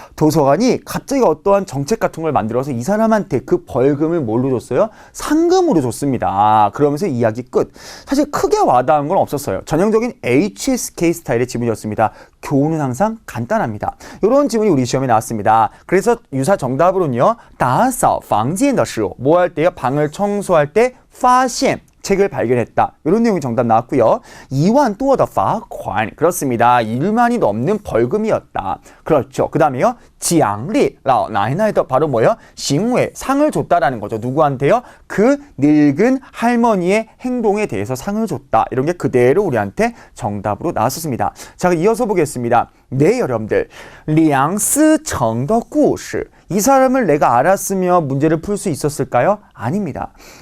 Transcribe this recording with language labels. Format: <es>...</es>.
<ko>도서관이 갑자기 어떠한 정책 같은 걸 만들어서 이 사람한테 그 벌금을 뭘로 줬어요? 상금으로 줬습니다. 그러면서 이야기 끝. 사실 크게 와닿은 건 없었어요. 전형적인 HSK 스타일의 지문이었습니다. 교훈은 항상 간단합니다. 이런 지문이 우리 시험에 나왔습니다. 그래서 유사 정답으로는요.</ko> <zh>打扫房间的时候</zh> <ko>뭐 할 때요? 방을 청소할 때 发现 책을 발견했다. 이런 내용이 정답 나왔고요. 2만</ko> <zh>多的罚款.</zh> <ko>그렇습니다. 1만이 넘는 벌금이었다. 그렇죠. 그 다음에요.</ko> <zh>奖励 老奶奶的</zh> <ko>바로 뭐예요? 行为 상을 줬다라는 거죠. 누구한테요? 그 늙은 할머니의 행동에 대해서 상을 줬다. 이런 게 그대로 우리한테 정답으로 나왔었습니다. 자, 이어서 보겠습니다. 네, 여러분들. 梁思成的故事. 이 사람을 내가 알았으며 문제를 풀 수 있었을까요? 아닙니다.</ko>